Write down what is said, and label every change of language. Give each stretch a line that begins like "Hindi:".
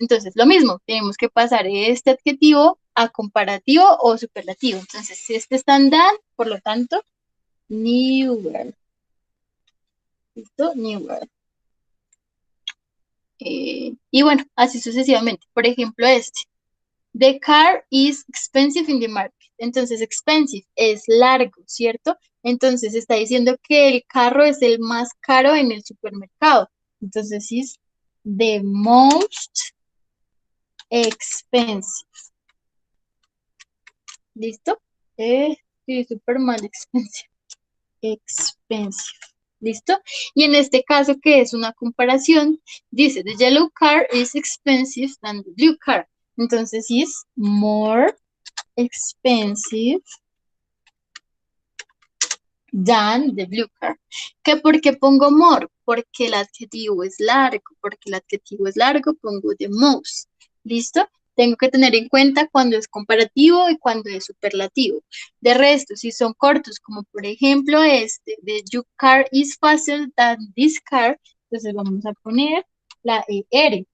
Spanish: Entonces, lo mismo, tenemos que pasar este adjetivo a comparativo o superlativo. Entonces, si este está en than, por lo tanto, newer. ¿Listo? Newer. Y bueno, así sucesivamente. Por ejemplo, este.
English: The car is expensive in the market.
Spanish: Entonces, expensive es largo, ¿cierto? Entonces, está diciendo que el carro es el más caro en el supermercado. Entonces, es
English: the most expensive.
Spanish: ¿Listo? Sí, súper mal, expensive. Expensive. ¿Listo? Y en este caso, que es una comparación, dice,
English: the yellow car is expensive than the blue car. Entonces, is more expensive than the blue car.
Spanish: ¿Qué por qué pongo more? Porque el adjetivo es largo. Porque el adjetivo es largo, pongo
English: the most.
Spanish: ¿Listo? Tengo que tener en cuenta cuando es comparativo y cuando es superlativo. De resto, si son cortos, como por ejemplo este,
English: the your car is faster than this car,
Spanish: entonces vamos a poner la ER.